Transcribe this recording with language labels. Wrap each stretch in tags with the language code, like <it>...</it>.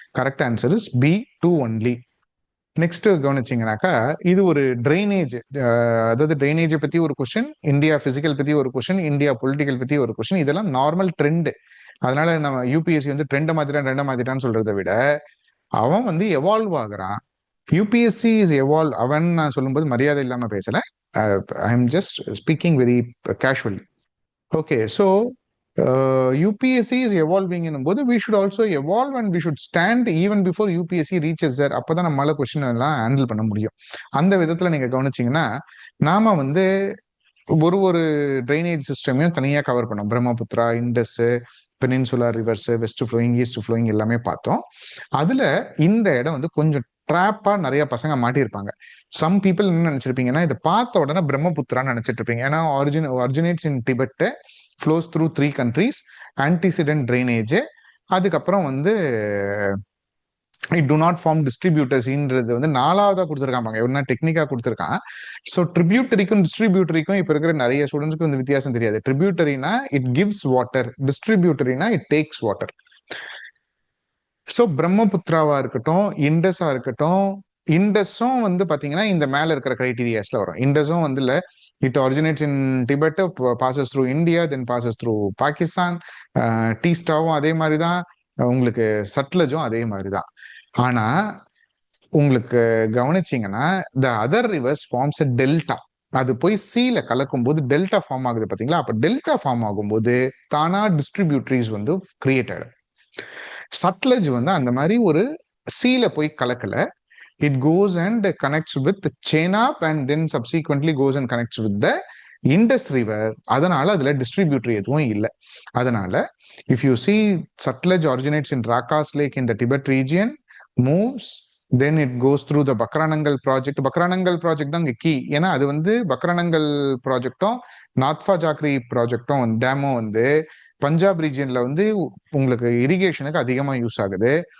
<en>Correct answer is B2 only.</en> <ta>Next கவனிச்சிங்கனாக்கா இது ஒரு drainage, அதாவது ட்ரைனேஜை பத்தி ஒரு கொஸ்டின், இந்தியா பிசிக்கல் பத்தி ஒரு கொஸ்டின், இந்தியா பொலிட்டிக்கல் பத்தி ஒரு கொஸ்டின். இதெல்லாம் நார்மல் ட்ரெண்ட். அதனால நம்ம யூபிஎஸ்சி வந்து ட்ரெண்டை மாத்திட்டான்னு சொல்றதை விட அவன் வந்து எவால்வ் ஆகுறான்.</ta> <en>UPSC is evolve.</en> <ta>அவன் நான் சொல்லும்போது மரியாதை இல்லாம பேசல,</ta> <en>I am just speaking very casually. Okay, so UPSC is evolving போது we should also evolve and we should stand even before UPSC reaches there.</en> <ta>அப்பதான் நம்மளால கொஸ்டின் எல்லாம் ஹேண்டில் பண்ண முடியும். அந்த விதத்துல நீங்க கவனிச்சீங்கன்னா நாம வந்து ஒரு ட்ரைனேஜ் சிஸ்டமையும் தனியா கவர் பண்ணோம். Brahmaputra, Indies, peninsula reverse, west flowing, east flowing எல்லாமே பார்த்தோம். அதுல இந்த இடம் வந்து கொஞ்சம் ட்ராப்பா நிறைய பசங்க மாட்டியிருப்பாங்க. சம் பீப்புள் என்ன நினைச்சிருப்பீங்கன்னா இதை பார்த்த உடனே பிரம்மபுத்திரான்னு நினைச்சிட்டு இருப்பீங்க. ஏன்னா</ta> <en>originates in Tibet, flows through 3 countries, antecedent drainage,</en> <ta>அதுக்கப்புறம் வந்து</ta> <en>it do not form distributors</en> <ta>ன்றது வந்து 4வதா கொடுத்துருக்காங்க, என்ன டெக்னிக்கா கொடுத்துருக்கான். ஸோ ட்ரிபியூட்டரிக்கும் டிஸ்ட்ரிபியூட்டரிக்கும் இப்போ இருக்கிற நிறைய ஸ்டூடெண்ட்ஸ்க்கு வந்து வித்தியாசம் தெரியாது.</ta> <en>ட்ரிபியூட்டரினா it gives water, டிஸ்ட்ரிபியூட்டரினா it takes water.</en> <ta>So பிரம்மபுத்திராவா இருக்கட்டும், இண்டஸா இருக்கட்டும், இண்டஸும் வந்து பாத்தீங்கன்னா இந்த மேல இருக்கிற கிரைட்டீரியாஸ்ல வரும். இண்டஸும் வந்து இல்ல,</ta> <en>it originates in Tibet, passes through India, then passes through Pakistan.</en> <ta>டீஸ்டாவும் அதே மாதிரிதான், உங்களுக்கு சட்லஜும் அதே மாதிரிதான். ஆனா உங்களுக்கு கவனிச்சிங்கன்னா</ta> <en>The other rivers forms a delta.</en> <ta>அது போய் சீல கலக்கும் போது டெல்டா ஃபார்ம் ஆகுது பாத்தீங்களா? அப்ப டெல்டா ஃபார்ம் ஆகும்போது தானா டிஸ்ட்ரிபியூட்டரிஸ் வந்து கிரியேட் ஆயிடும். சட்லஜ் வந்து அந்த மாதிரி ஒரு சீல போய் கலக்கல.</ta> <en>It goes and connects with Chenab and then subsequently goes and connects with the Indus River.</en> <ta>அதனால அதுல டிஸ்ட்ரிபியூட்டரி எதுவும் இல்லை. அதனால</ta> <en>if you see Sutlej originates in Rakas Lake in the Tibet region, moves, then it goes through the Bakranangal project.</en> <ta>Bakranangal project தான் இங்க key. ஏன்னா அது வந்து பக்ரானங்கல் ப்ராஜெக்டும் நாத்ஃபா ஜாக்ரி ப்ராஜெக்டும் டேமும் வந்து பஞ்சாப் ரீஜியன்ல வந்து உங்களுக்கு இரிகேஷனுக்கு அதிகமா யூஸ் ஆகுது.</ta>